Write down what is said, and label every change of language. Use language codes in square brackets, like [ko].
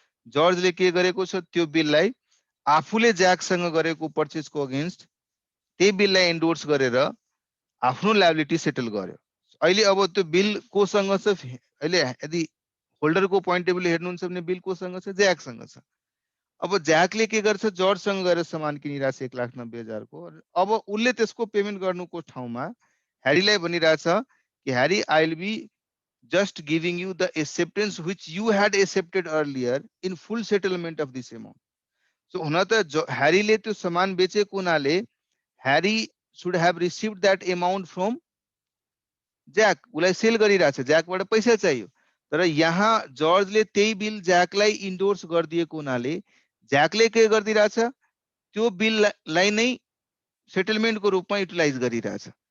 [ne] जर्जले के गरेको छ, त्यो बिललाई आफूले ज्याकसँग गरेको पर्चेजको अगेन्स्ट त्यही बिललाई एन्डोर्स गरेर आफ्नो लायबिलिटी सेटल गर्यो। अहिले अब त्यो बिल कोसँग छ, अहिले यदि होल्डरको पोइन्ट अफ भ्यूले हेर्नुहुन्छ भने बिल कोसँग छ, ज्याकसँग छ। अब ज्याकले के गर्छ, जर्जसँग गएर सामान किनिरहेको छ 1,90,000 को। अब उसले त्यसको पेमेन्ट गर्नुको ठाउँमा ह्यारीलाई भनिरहेछ कि Harry, [en] I will be just giving you the acceptance which you had accepted earlier in full settlement of this amount. [ne] So हुन त ह्यारीले त्यो सामान बेचेको हुनाले Harry [en] should have received that amount from [ne] jack, उसलाई सेल गरिरहेछ, ज्याकबाट पैसा चाहियो। तर यहाँ जर्जले त्यही बिल ज्याकलाई इन्डोर्स गरिदिएको हुनाले ज्याकले के गरिदिरहेछ, त्यो बिललाई नै सेटलमेन्टको रूपमा युटिलाइज गरिरहेछ।